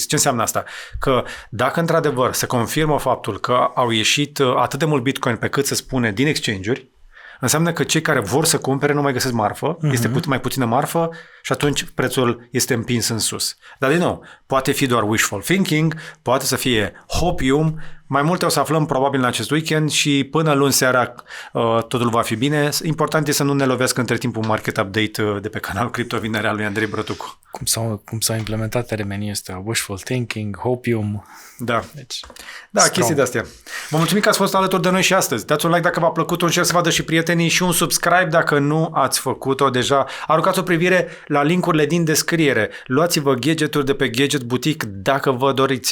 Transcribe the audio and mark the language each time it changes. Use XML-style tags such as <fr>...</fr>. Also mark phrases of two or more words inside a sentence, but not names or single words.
<ro>Ce înseamnă asta? Că dacă într-adevăr se confirmă faptul că au ieșit atât de mult Bitcoin pe cât se spune din exchange-uri, înseamnă că cei care vor să cumpere nu mai găsesc marfă, este mai puțină marfă și atunci prețul este împins în sus. Dar din nou, poate fi doar</ro> <en>wishful thinking,</en> <ro>poate să fie hopium, mai multe o să aflăm probabil în acest weekend și până luni seara totul va fi bine. Important e să nu ne lovească între timp un</ro> <en>market update</en> <ro>de pe canalul Criptovineri al lui Andrei Brătucu. Cum s-au implementat termenii ăstea,</ro> <en>wishful thinking,</en> <ro>hopium. Da. Deci, da, chestii de-astea. Vă mulțumim că ați fost alături de noi și astăzi. Dați un like dacă v-a plăcut, un share să vadă și prietenii și un subscribe dacă nu ați făcut-o deja. Aruncați o privire la linkurile din descriere. Luați-vă gadgeturi de pe Gadget Boutique dacă vă doriți.</ro>